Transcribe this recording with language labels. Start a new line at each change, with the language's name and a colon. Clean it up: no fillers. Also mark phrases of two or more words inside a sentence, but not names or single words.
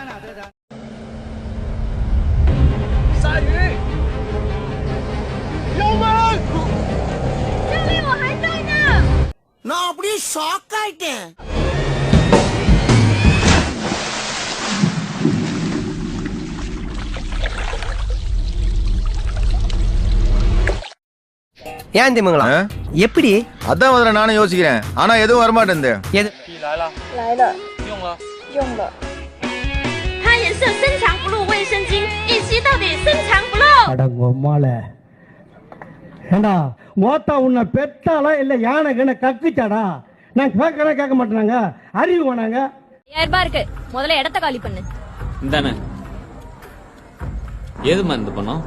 Tamil: நான் அப்படியே ஷாக் ஆயிட்டேன். ஏன் திமுங்களா எப்படி? அதான் முதல்ல நானும் யோசிக்கிறேன், ஆனா எதுவும் வரமாட்டேன். எது
Chinese: 来了，用了。它颜色深藏不露，卫生巾一吸到底，深藏不露。
Tamil: அடங்கொம்மால ஏண்டா மோத்தா உன்னை பெத்தாலா இல்ல யானை கண்ண கக்குச்சாடா? நான் கேட்க மாட்டேனாங்க, அறிவு வேணாங்க. 5000 ரூபாய் இருக்கு, முதல்ல இடத்த காலி பண்ணு. இந்தானே. ஏதுமா இந்த பணம்?